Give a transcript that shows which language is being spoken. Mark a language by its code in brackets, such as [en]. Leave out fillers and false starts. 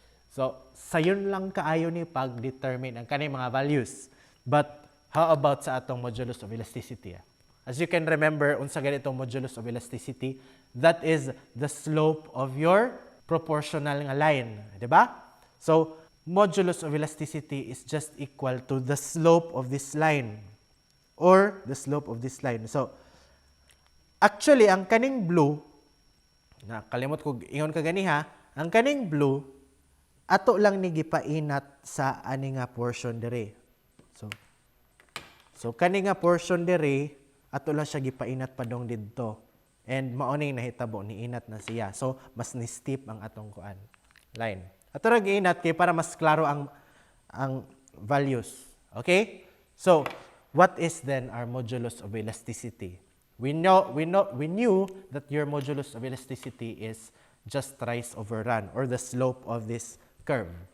[ceb] So, sayon lang kaayo ni pag-determine ang kanang mga values. [en] But, how about [ceb] sa atong [en] modulus of elasticity? As you can remember, [ceb] unsa ganitong [en] modulus of elasticity, that is the slope of your proportional nga line. Diba? So, modulus of elasticity is just equal to the slope of this line or the slope of this line. [ceb] So, actually, ang kaning blue, kalimot ko ingon ka gani ha, ang kaning blue, ato lang ni gipainat sa ani nga portion dire. So kani nga portion dire, ato lang siya gipainat padong didto. And mao ning nahitabo ni inat na siya. So mas ni steep ang atong kuan line. Ato ra giinat kay para mas klaro ang values. Okay? [en] So what is then our modulus of elasticity? We knew that your modulus of elasticity is just rise over run or the slope of this curve.